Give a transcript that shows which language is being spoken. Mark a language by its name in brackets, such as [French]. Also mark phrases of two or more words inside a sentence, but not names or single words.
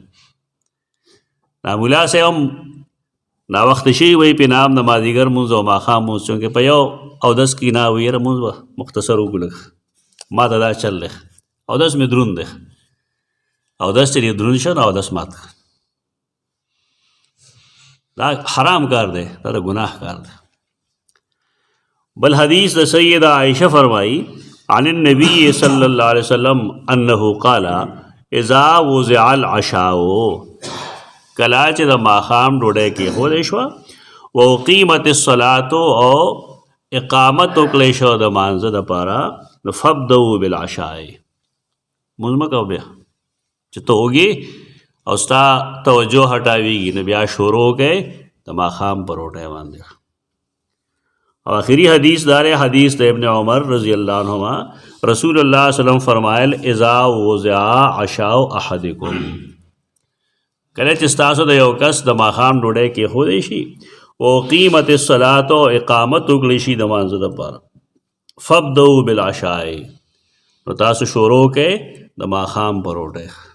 [Pashto] دا ملا صاحب هم ناوخت شي وایي په نام د مازدیګر مونځ او ماښام مونځ، چونکې په یو اودس کې نه وي یاره مونځ به مختصر وکړو لږ، ما ته دا چل دی، اودس مې دروند دی، اودس چې دروند شه نو اودس مات کړه. دا حرام کار دی، دا د ګناه کار دی. بل حدیث د سیدہ عائشہ فرمائی [Arabic] عن النبی صلی اللہ علیہ وسلم انه قال اذا وضع العشاء، [Pashto] کلا چې د ماښام ډوډۍ کېښودی شوه، [Arabic] واقیمت الصلاة [Pashto] او اقامت وکړی شو د مانځه دپاره، نو [Arabic] فابدؤوا بالعشاء، [Pashto] مونځ مه کوه بیا چې ته وږې او ستا توجه هټاویږي، نو بیا شروع کوئ د ماښام په روټۍ باندې. اور آخری حدیث دار حدیث د ابن عمر [Arabic] رضی اللہ عنہما رسول اللہ صلی اللہ علیہ وسلم [Pashto] فرمایل [Arabic] اذا وضع عشاء احدکم، [Pashto] کله چې ستاسو د یو کس د ماښام ډوډۍ کېښودی شي، [Arabic] وقیمت الصلاة [Pashto] او اقامت وکړی شي د مانځه دپاره، [Arabic] فابدؤوا بالعشاء، [Pashto] نو تاسو شروع کوئ د ماښام په روټۍ.